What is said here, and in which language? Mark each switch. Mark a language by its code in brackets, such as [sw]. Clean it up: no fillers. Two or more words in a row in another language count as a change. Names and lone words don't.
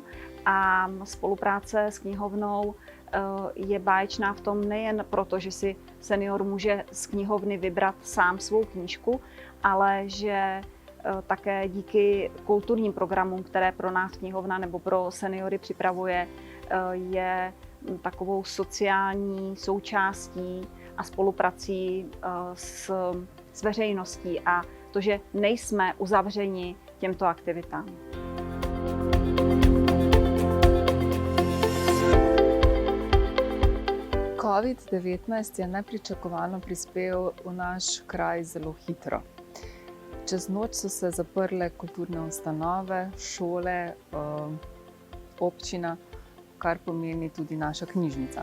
[cs] A spolupráce s knihovnou je báječná v tom nejen proto, že si senior může z knihovny vybrat sám svou knížku, ale že také díky kulturním programům, které pro nás knihovna nebo pro seniory připravuje, je takovou sociální součástí a spoluprací s veřejností a to, že nejsme uzavřeni těmto aktivitám. [sl] COVID-19 je nepričakovano prispel v naš kraj zelo hitro. Čez noč so se zaprle kulturne ustanove, šole, občina, kar pomeni tudi naša knjižnica.